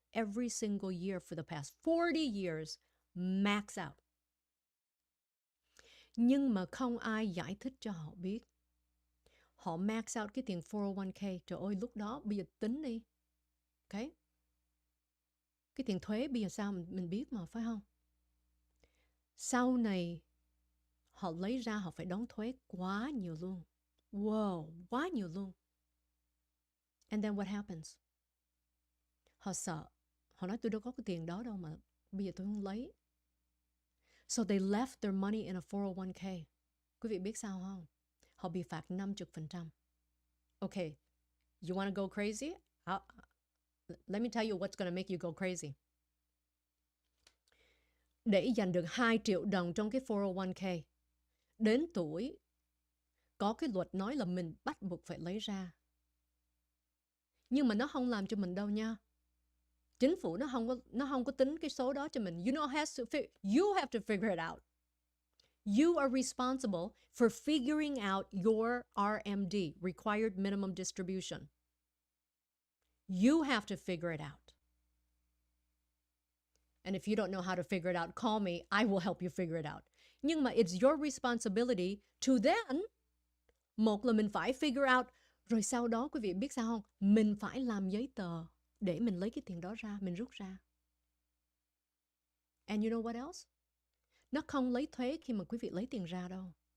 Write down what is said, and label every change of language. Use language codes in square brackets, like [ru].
[en] Every single year for the past 40 years, max out. [vi] Nhưng mà không ai giải thích cho họ biết. Họ max out cái tiền 401k. Trời ơi, lúc đó bây giờ tính đi. Ok. Cái tiền thuế bây giờ sao mình biết mà, phải không? Sau này họ lấy ra họ phải đóng thuế quá nhiều luôn. Wow, quá nhiều luôn. [en] And then what happens? [vi] Họ sợ. Họ nói tôi đâu có cái tiền đó đâu mà bây giờ tôi không lấy. [en] So they left their money in a 401k. [vi] Quý vị biết sao không? Họ bị phạt 50%. [en] Okay, you want to go crazy? Let me tell you what's going to make you go crazy. [vi] Để dành được 2 triệu đồng trong cái 401k, đến tuổi có cái luật nói là mình bắt buộc phải lấy ra. Nhưng mà nó không làm cho mình đâu nha. Chính phủ nó không có tính cái số đó cho mình. [en] You have to figure it out. You are responsible for figuring out your RMD, required minimum distribution. You have to figure it out. And if you don't know how to figure it out, call me. I will help you figure it out. [vi] Nhưng mà [en] it's your responsibility to then, [vi] một là mình phải figure out, rồi sau đó quý vị biết sao không? Mình phải làm giấy tờ để mình lấy cái tiền đó ra, mình rút ra. [en] And you know what else? [vi] Nó không lấy thuế khi mà quý vị lấy tiền ra đâu.